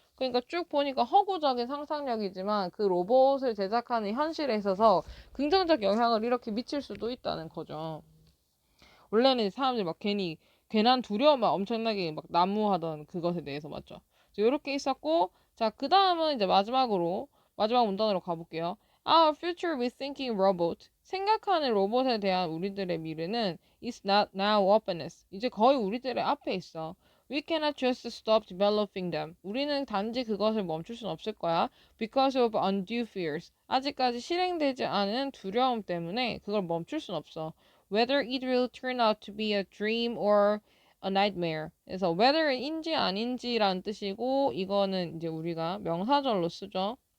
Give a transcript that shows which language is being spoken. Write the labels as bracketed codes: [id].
[ko] 그러니까 쭉 보니까 허구적인 상상력이지만 그 로봇을 제작하는 현실에 있어서 긍정적 영향을 이렇게 미칠 수도 있다는 거죠. 원래는 사람들이 막 괜한 두려움만 엄청나게 막 난무하던 그것에 대해서 맞죠. 이렇게 있었고, 자, 그 다음은 이제 마지막 문단으로 가볼게요. [en] Our future with thinking robot. [ko] 생각하는 로봇에 대한 우리들의 미래는 [en] is not now upon us. [ko] 이제 거의 우리들의 앞에 있어. [en] We cannot just stop developing them. [ko] 우리는 단지 그것을 멈출 순 없을 거야. [en] Because of undue fears. [ko] 아직까지 실행되지 않은 두려움 때문에 그걸 멈출 순 없어. [en] Whether it will turn out to be a dream or a nightmare. [ko] 그래서 whether인지 아닌지라는 뜻이고 이거는 이제 우리가 명사절로 쓰죠.